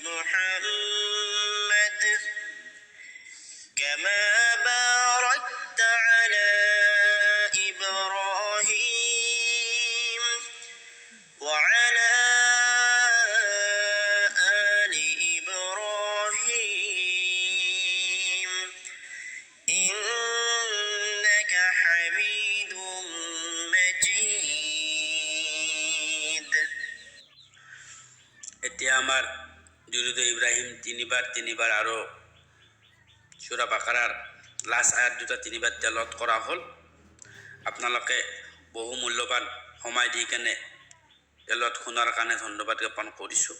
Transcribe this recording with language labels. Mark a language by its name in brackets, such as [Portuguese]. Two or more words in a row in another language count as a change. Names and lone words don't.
[Arabic] محمد كما باركت على إبراهيم وعلى آل إبراهيم إنك حميد مجيد [Assamese] এতিয়া আমাৰ দুরুদ ইব্রাহিম তিনিবার আৰু সূরা বাকারাৰ লাষ্ট আয়াত দুটা তিনিবাৰ তেলত কৰা হ'ল। আপোনালোকে বহু মূল্যৱান সময় দি কেনে তেলত শুনাৰ কাৰণে ধন্যবাদ জ্ঞাপন কৰিছোঁ।